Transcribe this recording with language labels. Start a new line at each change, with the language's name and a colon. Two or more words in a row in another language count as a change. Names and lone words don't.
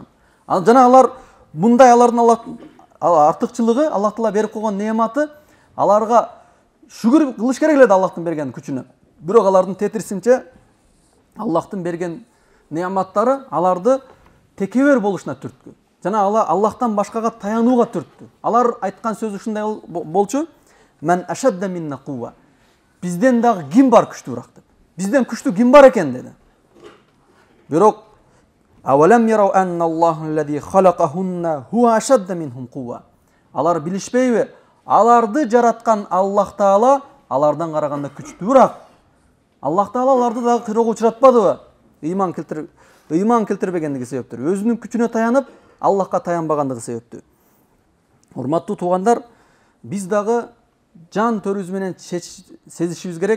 Kyrgyz: Жана алар мындай алардын артыкчылыгы, Аллах Таала берип койгон неаматы, аларга шүгүр кылыш керек эле Аллахтын берген күчүнө. Бирок алардын тетирисинче Аллахтын берген неаматтары аларды текебер болушуна түрткү. Жана Аллахтан башкага таянууга түрттү. Алар айткан сөзү ушундай болчу:
Arabic: "من أشد منا قوة."
Kyrgyz: Бизден дагы ким бар күчтүүрөөк деп. Бизден күчтүү ким бар экен деди.
Arabic: Бирок أولم يروا أن الله الذي خلقهم هو أشد منهم قوة.
Kyrgyz: Алар билишпейби? Аларды жараткан Аллах Таала алардан караганда күчтүүрөөк. Аллах Таала аларды дагы кыйроого учуратпадыбы? Ыйман келтирбегендиги себептер. Өзүнүн күчүнө таянып, Аллахка таянбагандыгы себептүү. Урматтуу туугандар, биз дагы жан төрүбүз менен сезишибиз керек.